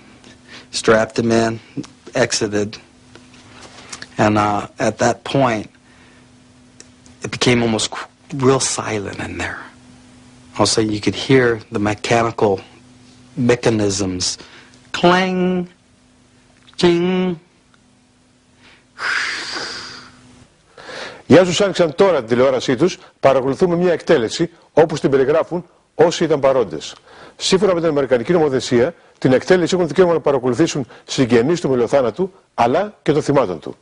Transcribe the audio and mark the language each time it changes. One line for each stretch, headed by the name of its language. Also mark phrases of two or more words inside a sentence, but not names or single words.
English: Strapped him in, exited. And at that point, it became almost real silent in there. Also, you could hear the mechanical mechanisms. Clang, ching.
Greek: Για όσους άνοιξαν τώρα την τηλεόρασή τους, παρακολουθούμε μια εκτέλεση όπως την περιγράφουν όσοι ήταν παρόντες. Σύμφωνα με την Αμερικανική νομοθεσία, την εκτέλεση έχουν δικαίωμα να παρακολουθήσουν συγγενείς του μελοθάνατου αλλά και των θυμάτων του.